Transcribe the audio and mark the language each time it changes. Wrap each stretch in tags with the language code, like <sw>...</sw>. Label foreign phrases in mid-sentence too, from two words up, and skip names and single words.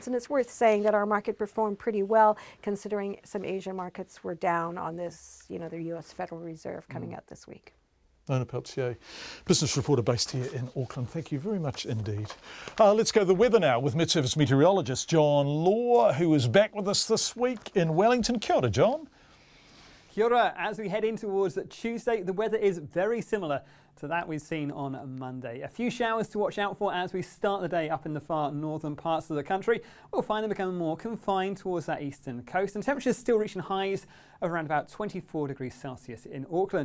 <en>And it's worth saying that our market performed pretty well, considering some Asian markets were down on this, you know, the U.S. Federal Reserve coming out this week. Nona Peltier, business reporter based here in Auckland. Thank you very much indeed. Let's go to the weather now with Met Service meteorologist John Law, who is back with us this week in Wellington.</en> <mi>Kia ora, John. Kia ora.</mi> <en>As we head in towards Tuesday, the weather is very similar to that we've seen on Monday. A few showers to watch out for as we start the day up in the far northern parts of the country. We'll find them becoming more confined towards that eastern coast, and temperatures still reaching highs of around about 24 degrees Celsius in Auckland.</en>